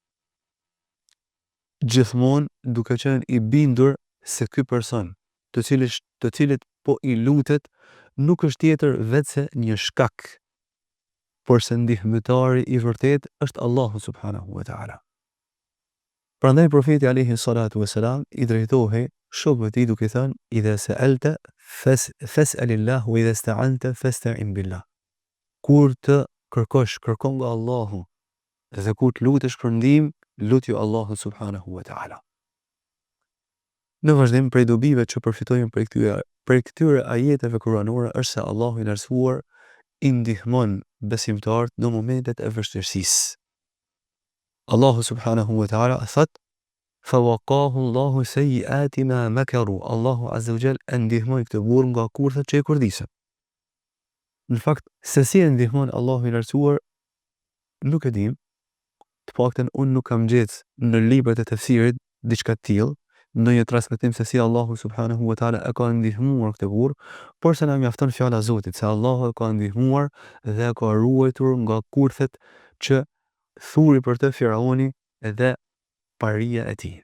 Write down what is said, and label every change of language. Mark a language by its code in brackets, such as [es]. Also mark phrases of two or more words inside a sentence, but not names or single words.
[sq] Gjithmonë duke qenë I bindur se ky person, të cilit po I lutet, nuk është tjetër vetëse një shkak, por se ndihmëtari I vërtet është Allahu [ar] سبحانه وتعالى. [sq] Prandaj profeti [ar] عليه الصلاة والسلام [sq] I drejtohej shokëve të tij duke thënë: [ar] "إذا سألت فاسأل الله وإذا استعنت فاستعن بالله." [sq] Kur të kërkosh, kërko nga Allahu, dhe kur të lutesh për ndihmë, lutju Allahu [ar] سبحانه وتعالى. [sq] Në vazhdim prej dobive që përfitojmë prej këtyre ajeteve kuranore është se Allahu I lartësuar I ndihmon besimtarët në momentet e vështirësisë. Allahu [ar] سبحانه وتعالى [sq] thot: [ar] "فوقاه الله سيئات ما مكروا." [sq] Allahu [ar] عز وجل [sq] e ndihmoi këtë burr nga kurthat që I kurdisën. Në fakt, se si e ndihmon Allahu I lartësuar nuk e dim. Të paktën unë nuk kam gjetë në librat e tefsirit diçka të tillë, ndonjë transmetim se si Allahu [ar] سبحانه وتعالى [sq] e ka ndihmuar këtë burr, por se na mjafton fjala e Zotit se Allahu e ka ndihmuar dhe e ka ruajtur nga kurthet që thuri për të Firauni dhe paria e tij.